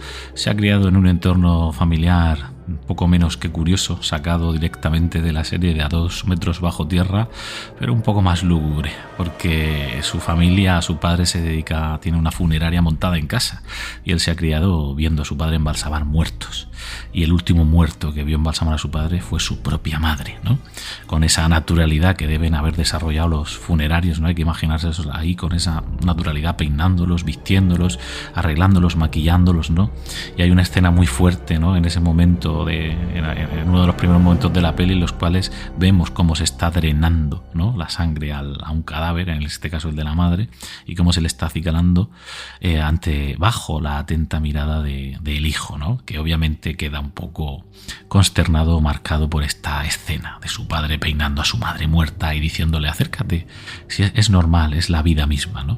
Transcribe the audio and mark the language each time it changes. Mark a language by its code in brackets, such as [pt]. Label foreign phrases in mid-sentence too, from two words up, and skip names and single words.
[es] Se ha criado en un entorno familiar un poco menos que curioso, sacado directamente de la serie de A 2 metros bajo tierra, pero un poco más lúgubre, porque su familia, su padre tiene una funeraria montada en casa, y él se ha criado viendo a su padre embalsamar muertos. Y el último muerto que vio embalsamar a su padre fue su propia madre, ¿no? Con esa naturalidad que deben haber desarrollado los funerarios, ¿no? Hay que imaginarse eso ahí con esa naturalidad, peinándolos, vistiéndolos, arreglándolos, maquillándolos, ¿no? Y hay una escena muy fuerte, ¿no?, en ese momento, en uno de los primeros momentos de la peli, en los cuales vemos cómo se está drenando, ¿no?, la sangre a un cadáver, en este caso el de la madre, y cómo se le está acicalando bajo la atenta mirada del hijo, ¿no?, que obviamente queda un poco consternado, marcado por esta escena de su padre peinando a su madre muerta y diciéndole: acércate, si es normal, es la vida misma, ¿no?